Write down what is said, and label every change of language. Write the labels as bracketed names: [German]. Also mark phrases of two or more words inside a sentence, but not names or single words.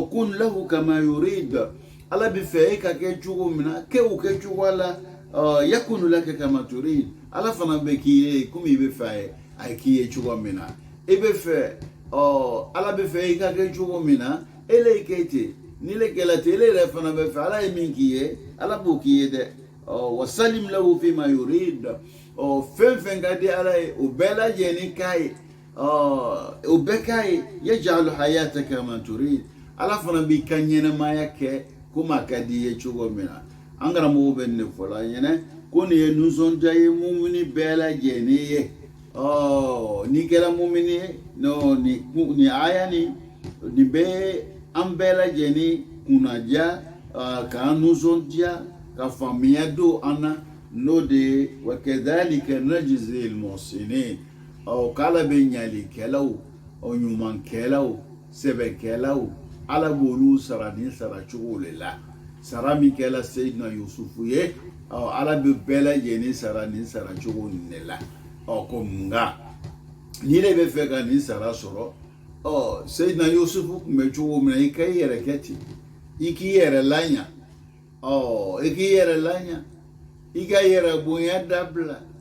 [Arabic] كن له كما يريد [Bambara] ala bɛ fɛ e ka kɛ cogo min na kɛ o kɛcogo la [Arabic] يكن لك كما تريد [Bambara] ala fana bɛ k'i ye komi i bɛ fɛ a k'i ye cogo min na i bɛ fɛ ala bɛ fɛ i ka kɛ cogo min na ele ye kɛ ten ni le kɛla ten ele yɛrɛ fana bɛ fɛ ala ye min k'i ye ala b'o k'i ye dɛ [Arabic] وسلم له فيما يريد [Bambara] fɛn fɛn ka di ala ye o bɛɛ lajɛlen k'a ye o bɛɛ k'a ye [Arabic] يجعل حياتك كما تريد [Bambara] ala fana b'i ka ɲɛnɛmaya kɛ komi a ka di i ye cogo min na an karamɔgɔw bɛ nin de fɔ la ɲɛnɛ ko nin ye nisɔndiya ye mumini bɛɛ lajɛlen ye n'i kɛra mumini ye nin aya nin bɛ an bɛɛ lajɛlen kunnadiya k'an nisɔndiya ka faamuya don an na n'o de ye [Arabic] وكذلك نجزي المحسنين [Bambara] k'ala bɛ ɲalikɛlaw ɲumankɛlaw sɛbɛkɛlaw ala b'olu sara ni saracogo de la sara min kɛla Seyidina Yusufu ye ala bɛ bɛɛ lajɛlen sara ni saracogo nin de la ko nka n'i de bɛ fɛ ka nin sara sɔrɔ Seyidina Yusufu tun bɛ cogo min na i ka i yɛrɛ kɛ ten i k'i yɛrɛ laɲa i k'i yɛrɛ laɲa i ka yɛrɛ bonya dabila